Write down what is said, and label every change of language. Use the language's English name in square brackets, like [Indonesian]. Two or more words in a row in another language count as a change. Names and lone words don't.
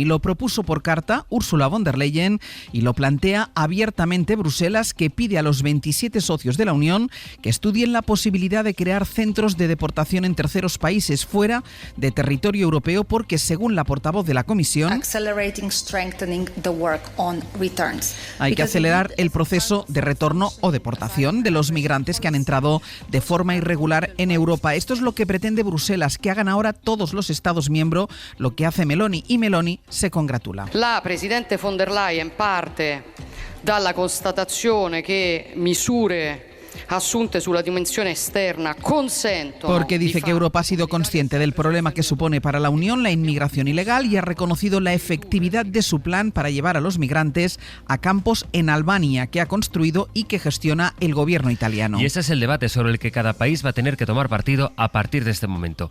[Spanish] Lo propuso por carta Ursula von der Leyen y lo plantea abiertamente Bruselas, que pide a los 27 socios de la Unión que estudien la posibilidad de crear centros de deportación en terceros países fuera de territorio europeo, porque según la portavoz de la Comisión, hay que acelerar el proceso de retorno o deportación de los migrantes que han entrado de forma irregular en Europa. Esto es lo que pretende Bruselas, que hagan ahora todos los Estados miembros lo que hace Meloni, y Meloni se congratula. [Italian] La presidente von der Leyen parte dalla constatazione che misure asunte sulla dimensione esterna consentono. [Spanish] Porque dice que Europa ha sido consciente del problema que supone para la Unión la inmigración ilegal y ha reconocido la efectividad de su plan para llevar a los migrantes a campos en Albania, que ha construido y que gestiona el gobierno italiano. Y ese es el debate sobre el que cada país va a tener que tomar partido a partir de este momento.